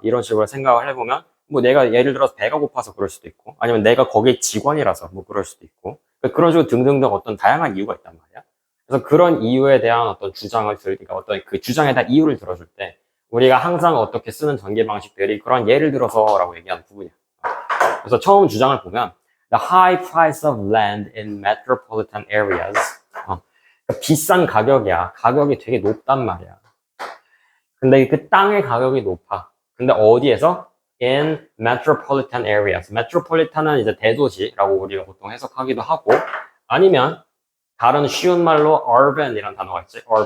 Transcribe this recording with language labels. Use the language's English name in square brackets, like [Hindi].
[Korean] 이런 식으로 생각을 해보면 뭐 내가 예를 들어서 배가 고파서 그럴 수도 있고 아니면 내가 거기 직원이라서 뭐 그럴 수도 있고 그런 식으로 등등등 어떤 다양한 이유가 있단 말이야. 그래서 그런 이유에 대한 어떤 그러니까 어떤 그 주장에 대한 이유를 들어줄 때 우리가 항상 어떻게 쓰는 전개 방식들이 그런 예를 들어서라고 얘기하는 부분이야. 그래서 처음 주장을 보면 [English] the high price of land in metropolitan areas. [Korean] 그러니까 비싼 가격이야. 가격이 되게 높단 말이야. 근데 그 땅의 가격이 높아. 근데 어디에서? [English] In metropolitan areas. [Korean] metropolitan은 이제 대도시라고 우리가 보통 해석하기도 하고, 아니면 다른 쉬운 말로 urban이라는 단어가 있지.